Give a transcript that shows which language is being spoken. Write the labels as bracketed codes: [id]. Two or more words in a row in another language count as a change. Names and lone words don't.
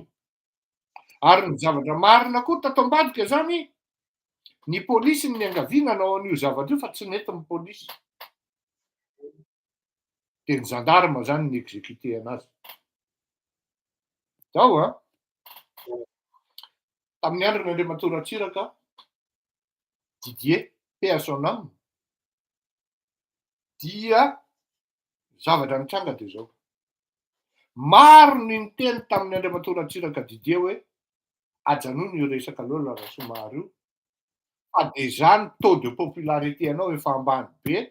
[mg] Ary ny zavatra marina koa tato ambadika zany ny polisy ny angaviana nanao an'io zavatra io fa tsy nentin'ny polisy. Dia ny gendarme zany ny exécuté anazy. Zao tamin'ny andron'Andriamatoa Ratsiraka Didier [fr] paix à son âme [mg] dia zavatra nitranga dia zao. Maro ny niteny tamin'ny Andriamatoa Ratsiraka Didier hoe ajanona io resaka Lola Rasomahary io. Fa dia zany [fr] taux de popularité [mg] anao efa ambany be.